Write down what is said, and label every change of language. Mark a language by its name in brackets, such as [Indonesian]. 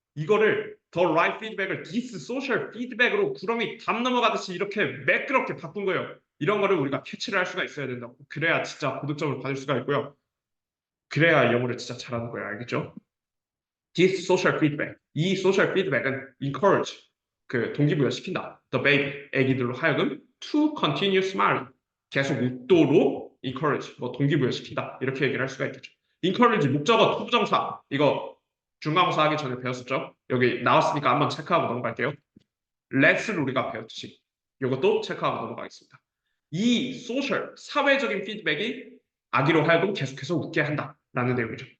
[Korean] 이거를 [English] the right feedback [Korean] 을 [English] this social feedback [Korean] 으로 구렁이 담 넘어가듯이 이렇게 매끄럽게 바꾼 거예요. 이런 거를 우리가 캐치를 할 수가 있어야 된다고. 그래야 진짜 고득점을 받을 수가 있고요. 그래야 영어를 진짜 잘하는 거예요. 알겠죠? [English] This social feedback. [Korean] 이 social feedback은 encourage, 그 동기부여 시킨다. [English] The baby, [Korean] 애기들로 하여금 [English] to continue smiling. [Korean] 계속 웃도록 encourage, 뭐 동기부여 시킨다. 이렇게 얘기를 할 수가 있겠죠. encourage 목적어 투부정사. 이거 중간고사 하기 전에 배웠었죠? 여기 나왔으니까 한번 체크하고 넘어갈게요. let's를 우리가 배웠듯이 이것도 체크하고 넘어가겠습니다. 이 social, 사회적인 피드백이 아기로 하여금 계속해서 웃게 한다라는 내용이죠.